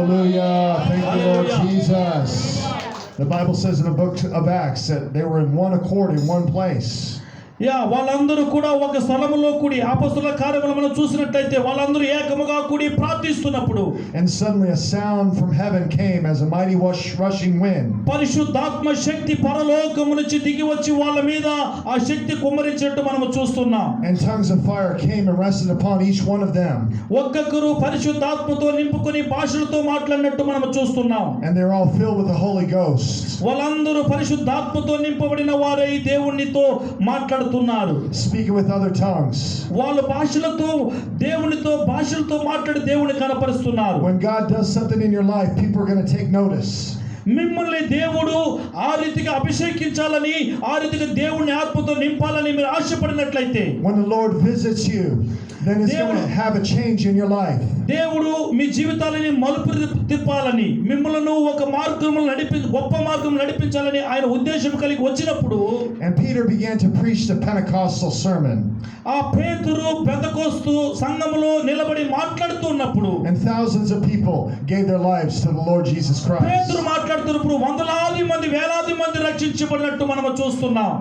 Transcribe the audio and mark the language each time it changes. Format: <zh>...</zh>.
<en>Hallelujah. Thank you, Lord Jesus. The Bible says in the book of Acts that they were in one accord in one place.</en> <te>వాళ్ళందరూ కూడా ఒక స్థలములో కూడి, అపొస్తలుల కార్యములు మనం చూసినట్లయితే వాళ్ళందరూ ఏకముగా కూడి ప్రార్థిస్తున్నప్పుడు,</te> <en>and suddenly a sound from heaven came as a mighty rushing wind.</en> <te>పరిశుద్ధాత్మ శక్తి పరలోకము నుంచి దిగి వచ్చి వాళ్ళ మీద ఆ శక్తి కుమ్మరించినట్టు మనం చూస్తున్నాం.</te> <en>And tongues of fire came and rested upon each one of them.</en> <te>ఒక్కొక్కరు పరిశుద్ధాత్మతో నింపుకొని భాషలతో మాట్లాడినట్టు మనం చూస్తున్నాం.</te> <en>And they're all filled with the Holy Ghost.</en> <te>వాళ్ళందరూ పరిశుద్ధాత్మతో నింపబడిన వారై దేవునితో మాట్లాడుతున్నారు.</te> <en>Speaking with other tongues.</en> <te>వాళ్ళు దేవునితో భాషలతో మాట్లాడి దేవుని కనపరుస్తున్నారు.</te> <en>When God does something in your life, people are going to take notice.</en> <te>మిమ్మల్ని దేవుడు ఆ రీతిగా అభిషేకించాలని, ఆ రీతిగా దేవుని ఆత్మతో నింపాలని మీరు ఆశపడినట్లయితే,</te> <en>when the Lord visits you, then it's going to have a change in your life.</en> <te>దేవుడు మీ జీవితాలని మలుపు తిప్పాలని, మిమ్మల్ని ఒక మార్గంలో గొప్ప మార్గం నడిపించాలని ఆయన ఉద్దేశం కలిగి వచ్చినప్పుడు,</te> <en>and Peter began to preach the Pentecostal sermon.</en> <te>ఆ పేతురు పెంతెకోస్తు సంఘములో నిలబడి మాట్లాడుతున్నప్పుడు,</te> <en>and thousands of people gave their lives to the Lord Jesus Christ.</en> <te>పేతురు మాట్లాడుతున్నప్పుడు వందలాది మంది, వేలాది మంది రక్షించబడినట్టు మనం చూస్తున్నాం.</te>